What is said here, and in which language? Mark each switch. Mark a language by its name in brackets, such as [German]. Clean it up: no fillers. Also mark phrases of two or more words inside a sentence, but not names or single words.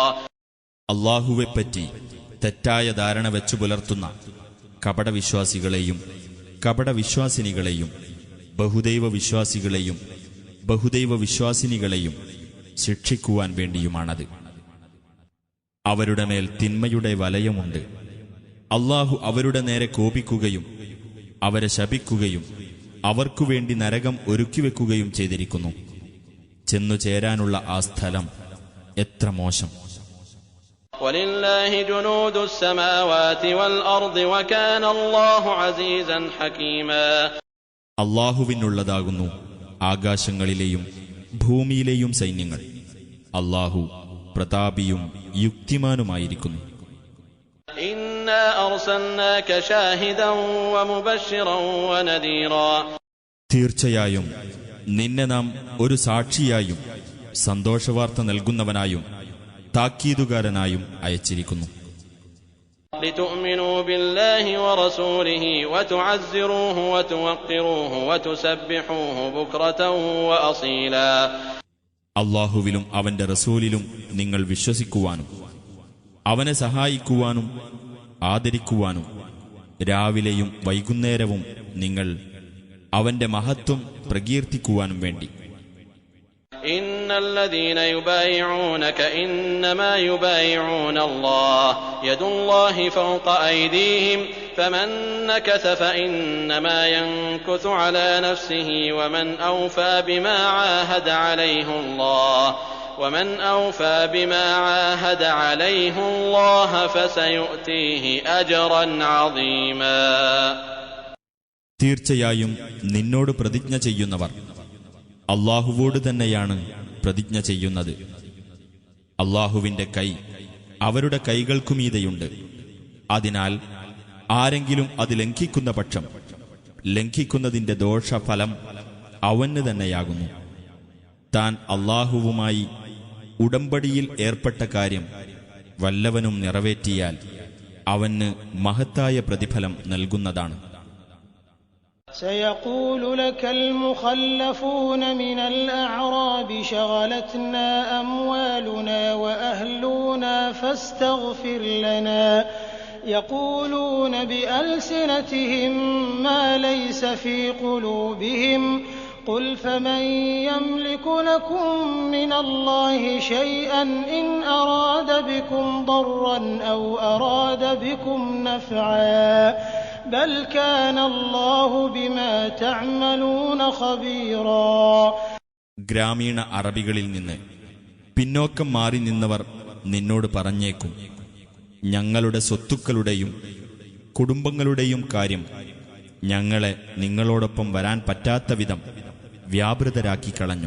[Malayalam] അല്ലാഹുവെപ്പറ്റി തെറ്റായ ധാരണ വെച്ചു പുലർത്തുന്ന കപടവിശ്വാസികളെയും കപടവിശ്വാസിനികളെയും ബഹുദൈവ വിശ്വാസികളെയും ബഹുദൈവ വിശ്വാസിനികളെയും ശിക്ഷിക്കുവാൻ വേണ്ടിയുമാണത്. അവരുടെ മേൽ തിന്മയുടെ വലയമുണ്ട്. അല്ലാഹു അവരുടെ നേരെ കോപിക്കുകയും അവരെ ശപിക്കുകയും അവർക്കുവേണ്ടി നരകം ഒരുക്കിവെക്കുകയും ചെയ്തിരിക്കുന്നു. ചെന്നുചേരാനുള്ള ആ സ്ഥലം എത്ര മോശം. [Arabic] وَلِلَّهِ جُنُودُ السَّمَاوَاتِ وَالْأَرْضِ وَكَانَ اللَّهُ عَزِيزًا حَكِيمًا. [Malayalam] അല്ലാഹുവിനുള്ളതാകുന്നു ആകാശങ്ങളിലെയും ഭൂമിയിലെയും സൈന്യങ്ങൾ. അല്ലാഹു പ്രതാപിയും യുക്തിമാനുമായിരിക്കുന്നു. [Arabic] إِنَّا أَرْسَلْنَاكَ شَاهِدًا وَمُبَشِّرًا وَنَذِيرًا. [Malayalam] തീർച്ചയായും നിന്നെ നാം ഒരു സാക്ഷിയായും സന്തോഷവാർത്ത നൽകുന്നവനായും താക്കീതുകാരനായും അയച്ചിരിക്കുന്നു. [Arabic] لِتُؤْمِنُوا بِاللَّهِ وَرَسُولِهِ وَتُعَزِّرُوهُ وَتُوَقِّرُوهُ وَتُسَبِّحُوهُ بُكْرَةً وَأَصِيلًا. [Malayalam] അല്ലാഹുവിലും അവന്റെ റസൂലിലും നിങ്ങൾ വിശ്വസിക്കുവാനും അവനെ സഹായിക്കുവാനും ആദരിക്കുവാനും രാവിലെയും വൈകുന്നേരവും നിങ്ങൾ അവന്റെ മഹത്വം പ്രകീർത്തിക്കുവാനും വേണ്ടി. [Arabic] إن الذين يبايعونك إنما يبايعون الله يد الله فوق أيديهم فمن نكث فإنما ينكث على نفسه ومن أوفى بما عاهد عليه الله فسيؤتيه أجرا عظيما. [Malayalam] തീർച്ചയായും നിന്നോട് പ്രതിജ്ഞ ചെയ്യുന്നവർ അല്ലാഹുവോട് തന്നെയാണ് പ്രതിജ്ഞ ചെയ്യുന്നത്. അല്ലാഹുവിന്റെ കൈ അവരുടെ കൈകൾക്കുമീതെയുണ്ട്. അതിനാൽ ആരെങ്കിലും അത് ലംഘിക്കുന്ന പക്ഷം ലംഘിക്കുന്നതിന്റെ ദോഷഫലം അവന് തന്നെയാകുന്നു. താൻ അല്ലാഹുവുമായി ഉടമ്പടിയിൽ ഏർപ്പെട്ട കാര്യം വല്ലവനും നിറവേറ്റിയാൽ അവന് മഹത്തായ പ്രതിഫലം നൽകുന്നതാണ്. [Arabic] سيقول لك المخلفون من الأعراب شغلتنا أموالنا وأهلنا فاستغفر لنا يقولون بألسنتهم ما ليس في قلوبهم قل فمن يملك لكم من الله شيئا إن أراد بكم ضرا أو أراد بكم نفعا بل كان الله بما تعملون خبيرا. [Malayalam] ഗ്രാമീണ അറബികളിൽ നിന്ന് പിന്നോക്കം മാറി നിന്നവർ നിന്നോട് പറഞ്ഞേക്കും, ഞങ്ങളുടെ സ്വത്തുക്കളുടെയും കുടുംബങ്ങളുടെയും കാര്യം ഞങ്ങളെ നിങ്ങളോടൊപ്പം വരാൻ പറ്റാത്ത വിധം വ്യാപൃതരാക്കി കളഞ്ഞു.